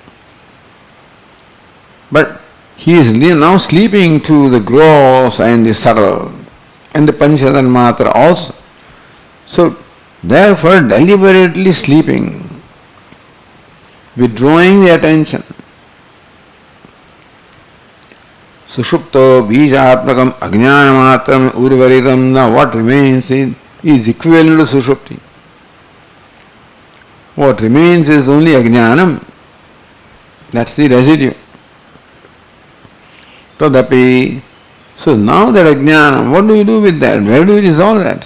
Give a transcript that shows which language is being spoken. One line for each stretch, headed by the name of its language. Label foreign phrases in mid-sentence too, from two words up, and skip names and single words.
English: But he is now sleeping to the gross and the subtle and the Panchatanmatra also. So therefore deliberately sleeping, withdrawing the attention.
Sanskrit: Sushupto bijatmakam ajnanamatram urvaritam.
English: Now what remains is equivalent to Sushupti. What remains is only Ajnanam. That's the residue. Tadapi. So now that Ajnanam, what do you do with that? Where do you resolve that?